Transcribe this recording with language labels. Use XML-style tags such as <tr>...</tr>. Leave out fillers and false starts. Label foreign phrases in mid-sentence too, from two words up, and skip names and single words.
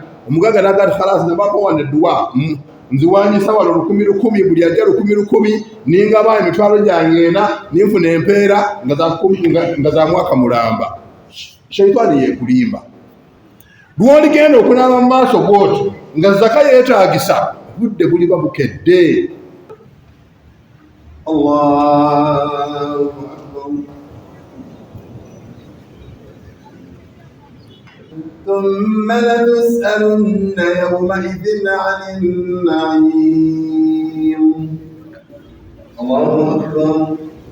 <lg>Omugagga n'agamba khalas nabakowa nedduwa nziwanyisa wano 10,000 buli ajja 10,000 ningaba emitwalo gyange 4 ninfuna empeera nga za mwaka mulamba. Shaitani yeekulimba. Lw'oligenda okunaaba mu maaso bw'oti nga zaka yeetaagisa, obudde buliba bukedde.</lg> <ar>الله أكبر. ثم لتسألن يومئذ عن النعيم. الله أكبر.</ar>